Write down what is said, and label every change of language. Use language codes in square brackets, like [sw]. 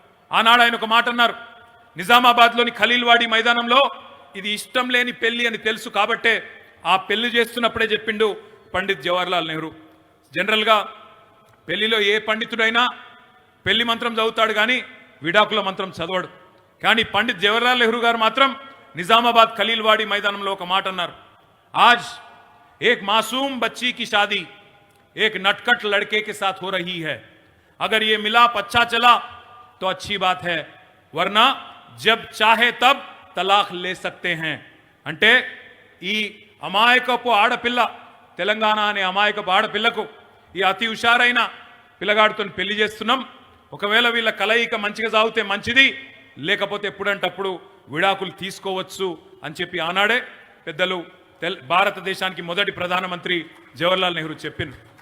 [te] ఆనాడు ఆయన ఒక మాట అన్నారు, నిజామాబాద్లోని ఖలీల్వాడి మైదానంలో ఇది ఇష్టం లేని పెళ్లి అని తెలుసు కాబట్టే ఆ పెళ్లి చేస్తున్నప్పుడే చెప్పిండు పండిత్ జవహర్లాల్ నెహ్రూ. జనరల్గా పెళ్లిలో ఏ పండితుడైనా పెళ్లి మంత్రం చదువుతాడు కానీ విడాకుల మంత్రం చదవడు. కానీ పండిత్ జవహర్లాల్ నెహ్రూ గారు మాత్రం నిజామాబాద్ ఖలీల్వాడి మైదానంలో ఒక మాట అన్నారు, [hi] आज एक मासूम बच्ची की शादी एक नटखट लड़के के साथ हो रही है. अगर ये मिलाप अच्छा चला तो अच्छी बात है, वरना जब चाहे तब तलाक ले सकते हैं. [te] అంటే ఈ అమాయకపు ఆడపిల్ల, తెలంగాణ అనే అమాయకపు ఆడపిల్లకు ఈ అతి హుషారైన పిల్లగాడితో పెళ్లి చేస్తున్నాం. ఒకవేళ వీళ్ళ కలయిక మంచిగా సాగితే మంచిది, లేకపోతే ఎప్పుడంటప్పుడు విడాకులు తీసుకోవచ్చు అని చెప్పి ఆనాడే పెద్దలు భారతదేశానికి మొదటి ప్రధానమంత్రి జవహర్లాల్ నెహ్రూ చెప్పింది.